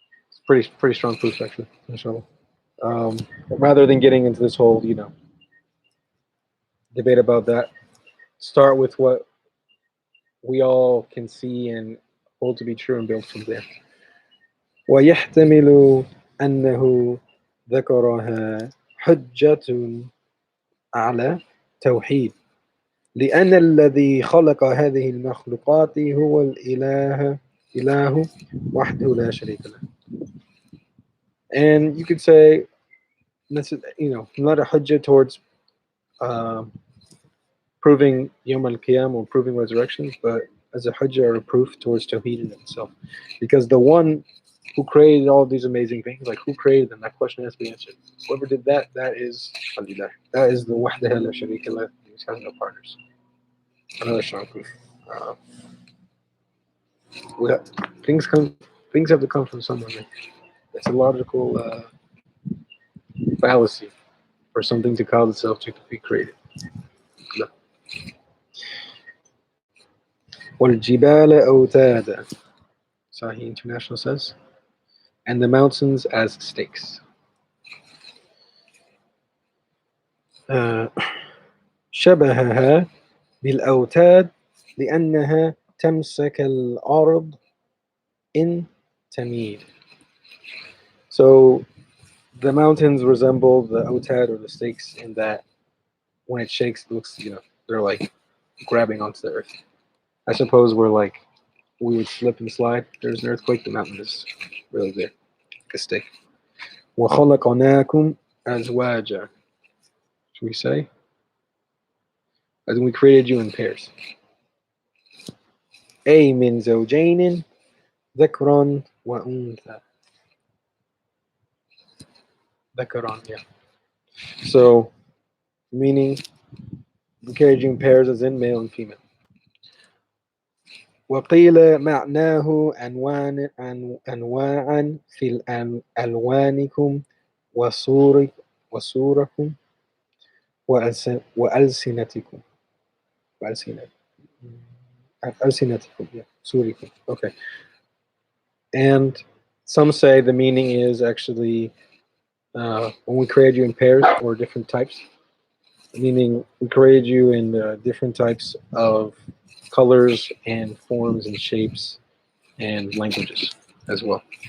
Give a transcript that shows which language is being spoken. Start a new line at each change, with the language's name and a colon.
English: It's pretty strong proof, actually, inshallah. Rather than getting into this whole, debate about that, start with what we all can see and hold to be true and build from there.
Arabic: ويحتمل أنه ذكرها حجة على توحيد لأن الذي خلق هذه المخلوقات هو إله وحده لا شريك له.
English: And you could say, not a hujjah towards proving Yawm al-Qiyam or proving resurrections, but as a hujjah or a proof towards Tawheed in itself. Because the one who created all these amazing things, like who created them, that question has to be answered. Whoever did that, that is Alillah. That is the
Arabic: Wahdaha la Sharika lah,
English: which has no partners. Another strong proof. Things have to come from somewhere. It's a logical fallacy for something to cause itself to be created.
Arabic: وَالْجِبَالَ أَوْتَادًا,
English: Sahih International says, and the mountains as stakes.
Arabic: شبهها بالأوتاد لأنها تمسك الأرض إن تميل.
English: So the mountains resemble the autad or the stakes in that when it shakes, it looks, they're like grabbing onto the earth. I suppose we would slip and slide. There's an earthquake, the mountain is really there, like a stake.
Arabic: وَخَلَقْنَاكُمْ أَزْوَاجًا.
English: Should we say? As we created you in pairs.
Arabic: أي من زوجين ذكرا وأنثى. ذكران,
English: yeah. So, meaning we created you in pairs as in male and female.
Arabic: وقيل معناه أنواعا في ألوانكم وصوركم وألسنتكم. ألسنتكم,
English: yeah.
Arabic: صوركم.
English: Okay. And some say the meaning is actually when we created you in pairs or different types, meaning we created you in different types of colors and forms and shapes and languages as well.